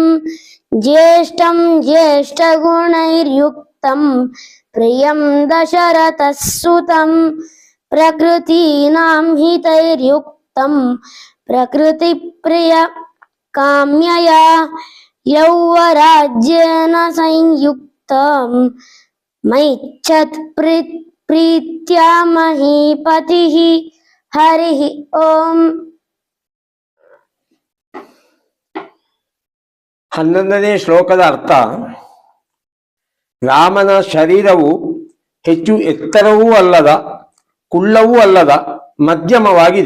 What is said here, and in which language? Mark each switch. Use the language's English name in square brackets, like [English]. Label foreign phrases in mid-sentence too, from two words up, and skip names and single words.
[Sanskrit] ಜ್ಯೇಷ್ಠಂ ಜ್ಯೇಷ್ಠಗುಣೈರ್ಯುಕ್ತಂ ಪ್ರಿಯಂ ದಶರಥಃ ಸುತಂ ಪ್ರಕೃತೀನಾಂ ಹಿತೈರ್ಯುಕ್ತಂ ಪ್ರಕೃತಿಪ್ರಿಯ ಕಾಮ್ಯಯಾ ಯೌವರಾಜ್ಯೇನ ಸಂಯುಕ್ತಂ ಮೈಚ್ಛತ್ ಪ್ರೀತ್ಯಾ ಮಹೀಪತಿಃ. ಹರಿ ಓಂ. [Kannada] 11ನೇ ಶ್ಲೋಕದ ಅರ್ಥ: ರಾಮನ ಶರೀರವು ಹೆಚ್ಚು ಎತ್ತರವೂ ಅಲ್ಲದ ಕುಳ್ಳವೂ ಅಲ್ಲದ ಮಧ್ಯಮವಾಗಿದೆ.